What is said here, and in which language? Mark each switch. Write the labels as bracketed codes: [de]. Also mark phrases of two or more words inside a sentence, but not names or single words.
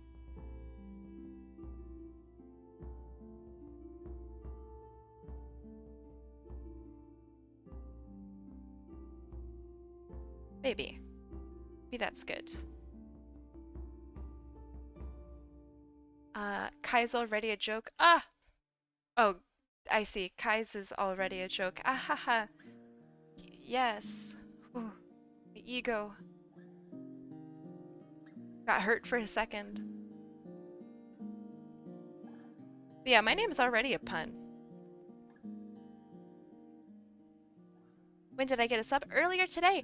[en] Maybe. Maybe that's good. Kai's already a joke. Ah! Oh, I see. Kai's is already a joke. Ah ha ha. Yes. Whew. The ego. Got hurt for a second. But yeah, my name is already a pun. When did I get a sub? Earlier today.